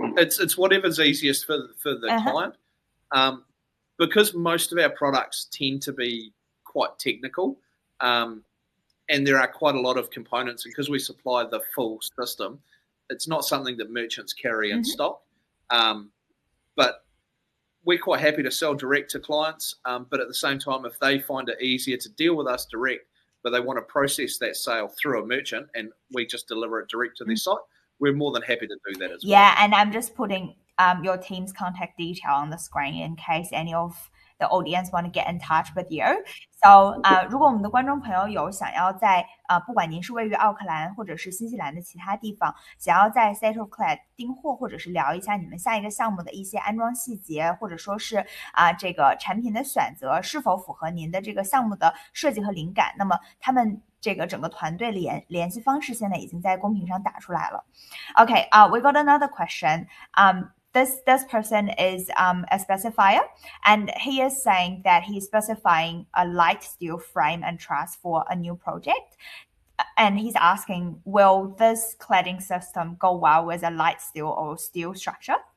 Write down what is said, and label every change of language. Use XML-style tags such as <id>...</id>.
<en>It's whatever's easiest for the client, because most of our products tend to be quite technical, and there are quite a lot of components. And because we supply the full system, it's not something that merchants carry in stock, but we're quite happy to sell direct to clients, but at the same time, if they find it easier to deal with us direct, but they want to process that sale through a merchant and we just deliver it direct to their site, we're more than happy to do that as well. Yeah, and I'm just putting your team's contact detail on the screen in case any of the audience want to get in touch with you.</en> <zh>So, 如果我们的观众朋友有想要在不管您是位于奥克兰或者是新西兰的其他地方，想要在 State of Clad 订货，或者是聊一下你们下一个项目的一些安装细节，或者说是这个产品的选择是否符合您的这个项目的设计和灵感，那么他们这个整个团队联系方式现在已经在公屏上打出来了。</zh> <en>Okay, we got another question. This person is a specifier, and he is saying that he's specifying a light steel frame and truss for a new project. and he's asking, will this cladding system go well with a light steel or steel structure?</en>